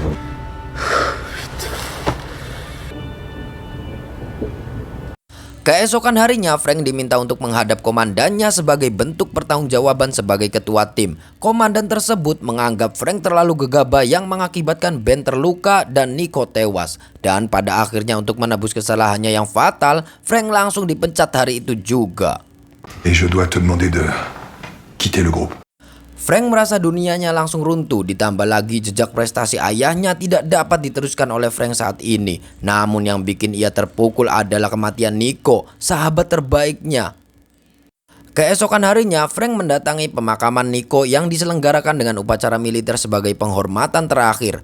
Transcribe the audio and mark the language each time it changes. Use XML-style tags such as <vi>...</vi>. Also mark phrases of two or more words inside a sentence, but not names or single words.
<id>Keesokan harinya, Frank diminta untuk menghadap komandannya sebagai bentuk pertanggungjawaban sebagai ketua tim. Komandan tersebut menganggap Frank terlalu gegabah yang mengakibatkan Ben terluka dan Nico tewas. Dan pada akhirnya untuk menebus kesalahannya yang fatal, Frank langsung dipecat hari itu juga.</id> <fr>Et je dois te demander de quitter le groupe.</fr> <id>Frank merasa dunianya langsung runtuh, ditambah lagi jejak prestasi ayahnya tidak dapat diteruskan oleh Frank saat ini. Namun yang bikin ia terpukul adalah kematian Nico, sahabat terbaiknya. Keesokan harinya, Frank mendatangi pemakaman Nico yang diselenggarakan dengan upacara militer sebagai penghormatan terakhir.</id>